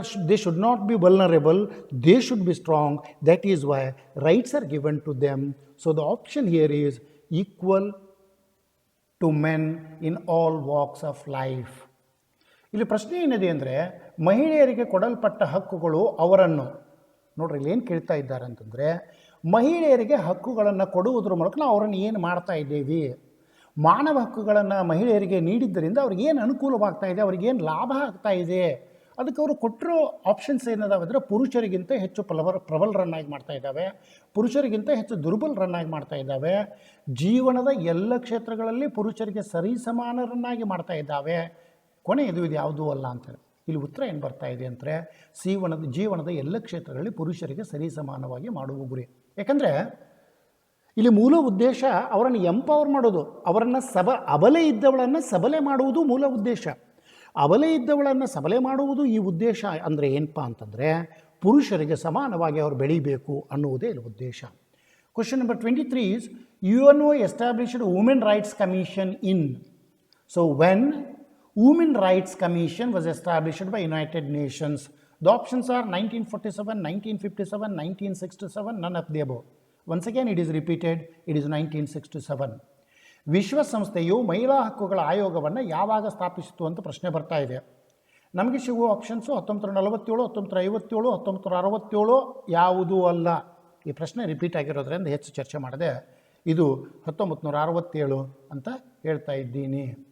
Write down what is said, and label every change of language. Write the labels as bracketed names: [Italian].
[English] They should not be vulnerable, they should be strong. That is why rights are given to them. So the option here is equal to men in all walks of life. [Kannada] ಇಲ್ಲಿ ಪ್ರಶ್ನೆ ಏನಿದೆ ಅಂದರೆ ಮಹಿಳೆಯರಿಗೆ ಕೊಡಲ್ಪಟ್ಟ ಹಕ್ಕುಗಳು ಅವರನ್ನು ನೋಡ್ರಿ ಇಲ್ಲಿ ಏನು ಕೇಳ್ತಾ ಇದ್ದಾರೆ ಅಂತಂದರೆ ಮಹಿಳೆಯರಿಗೆ ಹಕ್ಕುಗಳನ್ನು ಕೊಡುವುದರ ಮೂಲಕ ನಾವು ಅವರನ್ನು ಏನು ಮಾಡ್ತಾ ಇದ್ದೇವೆ, ಮಾನವ ಹಕ್ಕುಗಳನ್ನು ಮಹಿಳೆಯರಿಗೆ ನೀಡಿದ್ದರಿಂದ ಅವ್ರಿಗೆ ಏನು ಅನುಕೂಲವಾಗ್ತಾ ಇದೆ, ಅವ್ರಿಗೇನು ಲಾಭ ಆಗ್ತಾ ಇದೆ, ಅದಕ್ಕೆ ಅವರು ಕೊಟ್ಟಿರೋ ಆಪ್ಷನ್ಸ್ ಏನದಾವೆ ಅಂದರೆ ಪುರುಷರಿಗಿಂತ ಹೆಚ್ಚು ಪ್ರಬಲರನ್ನಾಗಿ ಮಾಡ್ತಾ ಇದ್ದಾವೆ, ಪುರುಷರಿಗಿಂತ ಹೆಚ್ಚು ದುರ್ಬಲರನ್ನಾಗಿ ಮಾಡ್ತಾ ಇದ್ದಾವೆ, ಜೀವನದ ಎಲ್ಲ ಕ್ಷೇತ್ರಗಳಲ್ಲಿ ಪುರುಷರಿಗೆ ಸರಿಸಮಾನರನ್ನಾಗಿ ಮಾಡ್ತಾ ಇದ್ದಾವೆ. ಕೊನೆಯದು ಇದು ಯಾವುದೂ ಅಲ್ಲ ಅಂತೇಳಿ ಇಲ್ಲಿ ಉತ್ತರ ಏನು ಬರ್ತಾ ಇದೆ ಅಂದರೆ ಜೀವನದ ಎಲ್ಲ ಕ್ಷೇತ್ರಗಳಲ್ಲಿ ಪುರುಷರಿಗೆ ಸರಿಸಮಾನವಾಗಿ ಮಾಡುವ ಗುರಿ. ಯಾಕಂದರೆ ಇಲ್ಲಿ ಮೂಲ ಉದ್ದೇಶ ಅವರನ್ನು ಎಂಪವರ್ ಮಾಡೋದು, ಅವರನ್ನು ಅಬಲೆ ಇದ್ದವಳನ್ನು ಸಬಲೆ ಮಾಡುವುದು ಮೂಲ ಉದ್ದೇಶ. ಅಬಲೆ ಇದ್ದವಳನ್ನು ಸಬಲೆ ಮಾಡುವುದು ಈ ಉದ್ದೇಶ. ಅಂದರೆ ಏನಪ್ಪ ಅಂತಂದರೆ ಪುರುಷರಿಗೆ ಸಮಾನವಾಗಿ ಅವರು ಬೆಳೀಬೇಕು ಅನ್ನುವುದೇ ಇಲ್ಲಿ ಉದ್ದೇಶ. [English] Question number 23 is UNO established Women Rights Commission in. So when Women Rights Commission was established by United Nations? The options are 1947, 1957, 1967, none of the above. Once again it is repeated, it is 1967. [Kannada] ವಿಶ್ವಸಂಸ್ಥೆಯು ಮಹಿಳಾ ಹಕ್ಕುಗಳ ಆಯೋಗವನ್ನು ಯಾವಾಗ ಸ್ಥಾಪಿಸಿತು ಅಂತ ಪ್ರಶ್ನೆ ಬರ್ತಾ ಇದೆ. ನಮಗೆ ಸಿಗುವ ಆಪ್ಷನ್ಸು 1947, 1957, 1967 ಯಾವುದೂ ಅಲ್ಲ. ಈ ಪ್ರಶ್ನೆ ರಿಪೀಟ್ ಆಗಿರೋದ್ರಿಂದ ಹೆಚ್ಚು ಚರ್ಚೆ ಮಾಡಿದೆ. ಇದು 1967 ಅಂತ ಹೇಳ್ತಾ ಇದ್ದೀನಿ.